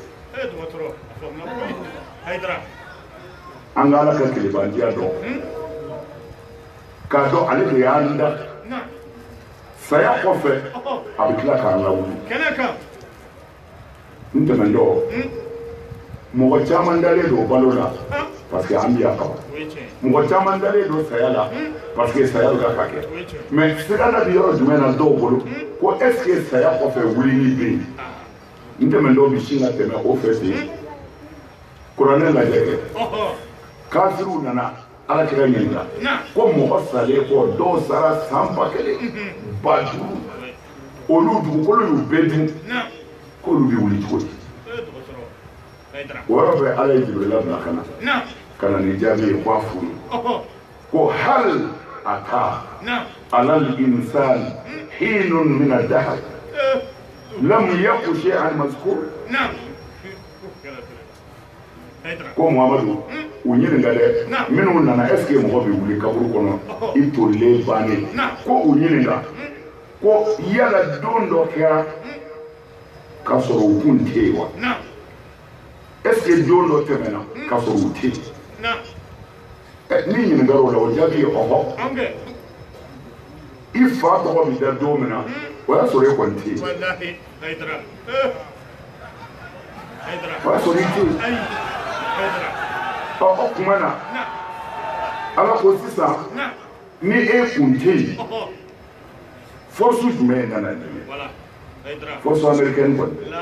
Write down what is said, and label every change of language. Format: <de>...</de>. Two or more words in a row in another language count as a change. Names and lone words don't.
<bm>an ka ala ka tilebandiya dɔn k'a dɔn ale de y'an da saya kɔfɛ a bɛ tila k'an lawuli n tɛmɛtɔ mɔgɔ caman dalen don balo la</bm> <fr>parce que</fr> <bm>an bɛ yan kaban mɔgɔ caman dalen don saya la</bm> <fr>parce que</fr> <bm>saya bɛ ka kɛ mɛ sirada bɛ yɔrɔ jumɛn na dɔw bolo ko</bm> <fr>est ce que</fr> <bm>saya kɔfɛ wulili bɛ yen n tɛmɛtɔ bɛ sin ka tɛmɛ o fɛ ten kuranɛ lajɛ kɛ kafiriw nana ala kira ɲininka ko mɔgɔ salen kɔ dɔw sara san 1000 5000 olu dugukolo y'u bɛɛ dun k'olu bɛ wuli cogo di o yɔrɔ bɛ ala ye Jibirila bila ka na ni jaabi ye k'a f'u ye ko</bm> <ar>هل أتى على الإنسان حين من الدهر لم يكن شيئا مذكورا</ar> <bm>ko Muhamadu u ɲininka dɛ minnu nana</bm> <fr>est ce que</fr> <bm>mɔgɔ bɛ wuli kaburu kɔnɔ i tolilen bannen ko u ɲininka ko yala don dɔ kɛra k'a sɔrɔ u kun tɛ yen wa</bm> <fr>est ce que</fr> <bm>don dɔ tɛmɛna k'a sɔrɔ u tɛ yen ni ɲininkara o la o jaabi ye ɔhɔ i fa tɔgɔ bɛ da don min na o y'a sɔrɔ e kɔni tɛ yen o y'a sɔrɔ i tɛ yen o kuma na ala ko sisan ni e kun tɛ yen force jumɛn nana nin</bm> <fr>force américaine</fr> <bm>kɔni</bm>